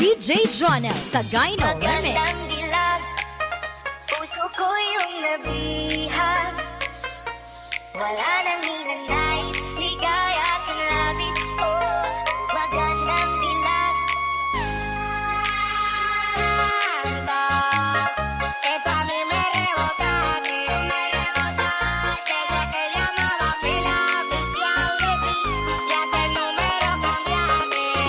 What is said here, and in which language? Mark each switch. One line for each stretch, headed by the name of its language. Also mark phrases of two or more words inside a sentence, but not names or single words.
Filipino: DJ Jonel sa Gyno Remix. Magandang dilag, puso ko yung nabihag. Wala nang hinanais, ligaya at labis. Oh, magandang dilag.
Spanish: Esto a mí me rebota, desde que llamaba pila oficial de ti, ya que el número cambiaste.